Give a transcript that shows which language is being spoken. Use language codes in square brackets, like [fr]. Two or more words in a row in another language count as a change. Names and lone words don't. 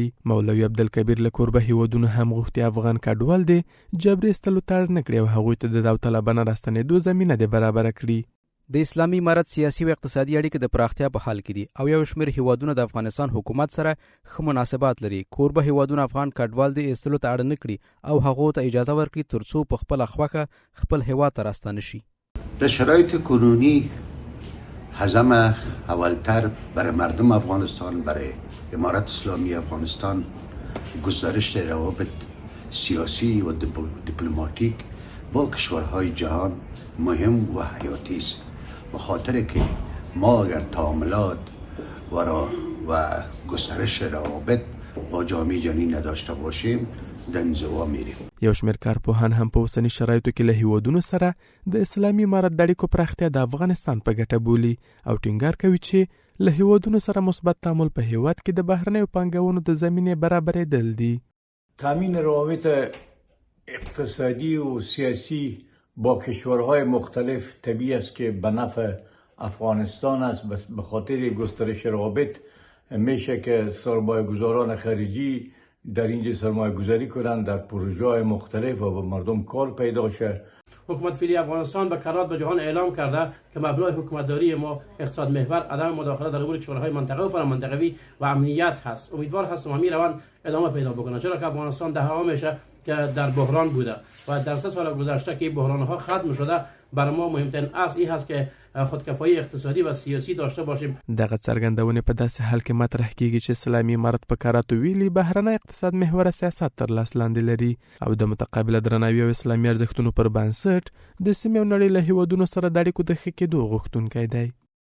[ps] مولوي عبدالکبیر له کوربه هیوادونو هم غوښتي افغان کډوال دي جبري ایستلو ته اړ نه کړي او هغوی ته د داوطلبانه راستنېدو زمینه دې برابره کړي. د اسلامي امارت سیاسي او اقتصادي اړیکې د پراختیا په حال کې دي او یو شمېر هیوادونه د افغانستان حکومت سره ښه مناسبات لري. کوربه هیوادونه افغان کډوال دي ایستلو ته اړ نه کړي او هغو ته اجازه ورکړي ترڅو په خپله خوښه خپل هیواد ته راستانه شي. [fa] در شرایط کنونی هضم اولتر برای مردم افغانستان، برای امارت اسلامی افغانستان گسترش روابط سیاسی و دیپلماتیک با کشورهای جهان مهم و حیاتی است، به خاطر که ما اگر تعاملات و گسترش روابط با جامعه جهانی نداشته باشیم د انزوا میریم. [ps] یو شمېر کارپوهان هم په اوسني شرایطو کې له هیوادونو سره د اسلامي امارت د اړیکو پراختیا د افغانستان په ګټه بولي او ټینګار کوي چې له هیوادونو سره مثبت تعامل په هیواد کې د بهرنیو پانګونو د زمینې برابرېدل دي. [fa] تامین روابط اقتصادی و سیاسی با کشورهای مختلف طبیعی است که به نفع افغانستان است. به خاطر گسترش روابط میشه که سرمایه گذاران خارجی در اینجا سرمایه گذاری کنند، در پروژه‌های مختلف و به مردم کار پیدا شه. حکومت فعلی افغانستان به کرات به جهان اعلام کرده که مبنای حکومتداری ما اقتصاد محور، عدم مداخله در امور کشورهای منطقه و فرامنطقوی و امنیت هست. امیدوار هستم همین روند ادامه پیدا بکنه، چرا که افغانستان دهه‌ها میشه که در بحران بوده و در 3 سال گذشته که بحران‌ها ختم شده برای ما مهمترین اصل این هست که خودکفایی اقتصادی و سیاسی داشته باشیم. [ps] دغه څرګندونه په داسې حال کې مطرح کیږي چې اسلامي امارت په کاراتو ویلي بهرنی اقتصاد محور سیاست تر لاس لاندې لري او د متقابله درناوي او اسلامي ارزښتونو پر بنسټ د سیمې او نړۍ له هیوادونو سره د اړیکو د ښه کېدو غوښتونکی دی.